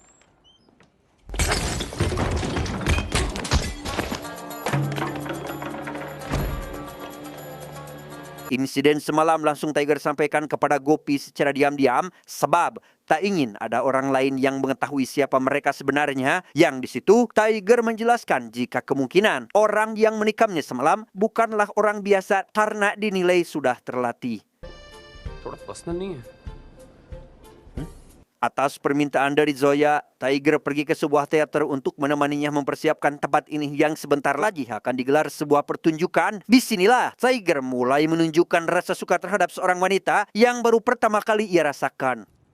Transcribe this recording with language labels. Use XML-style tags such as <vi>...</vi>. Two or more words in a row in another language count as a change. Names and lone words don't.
<id>Insiden semalam langsung Tiger sampaikan kepada Gopi secara diam-diam sebab tak ingin ada orang lain yang mengetahui siapa mereka sebenarnya. Yang di situ Tiger menjelaskan jika kemungkinan orang yang menikamnya semalam bukanlah orang biasa karena dinilai sudah terlatih.</id> <hi>थोड़ा पर्सनल नहीं है?</hi> <id>Atas permintaan dari Zoya, Tiger pergi ke sebuah teater untuk menemaninya mempersiapkan tempat ini yang sebentar lagi akan digelar sebuah pertunjukan. Disinilah Tiger mulai menunjukkan rasa suka terhadap seorang wanita yang baru pertama kali ia rasakan.</id>